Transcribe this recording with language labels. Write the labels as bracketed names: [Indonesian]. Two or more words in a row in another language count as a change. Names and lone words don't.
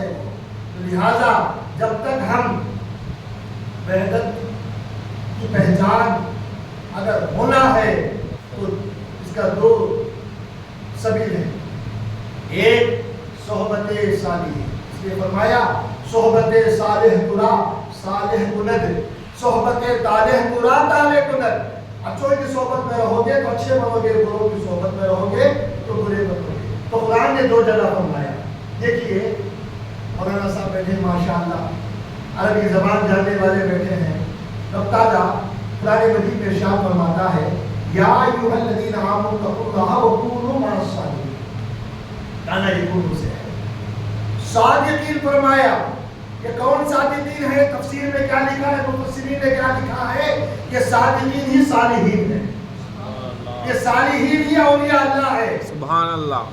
[Urdu] لہذا جب تک ہم وحدت کی پہچان اگر ہونا ہے تو اس کا دو سبیل ہے. ایک صحبت صالح. اس لیے فرمایا [Persian] صحبت صالح ترا صالح کند، صحبت طالح ترا طالح کند. [Urdu] اچھوں کی صحبت میں رہو گے تو اچھے بنو گے، بروں کی صحبت میں رہو گے تو برے بنو گے. تو قرآن نے دو جگہ فرمایا. دیکھیے مولانا صاحب بیٹھے ماشاء اللہ. عربی زبان جاننے والے بیٹھے ہیں، رب تعالیٰ قرآن مجید میں ارشاد فرماتا ہے [Arabic] یا ایھا الذین آمنوا اتقوا اللہ وکونوا مع الصادقین، کانا یکون [Urdu] سے ہے صادقین فرمایا۔ یہ کون صادقین ہے؟ تفسیر میں کیا لکھا ہے، مفسرین نے کیا لکھا ہے کہ صادقین ہی صالحین ہیں، یہ صالحین ہی اولیاء اللہ ہے۔ سبحان اللہ۔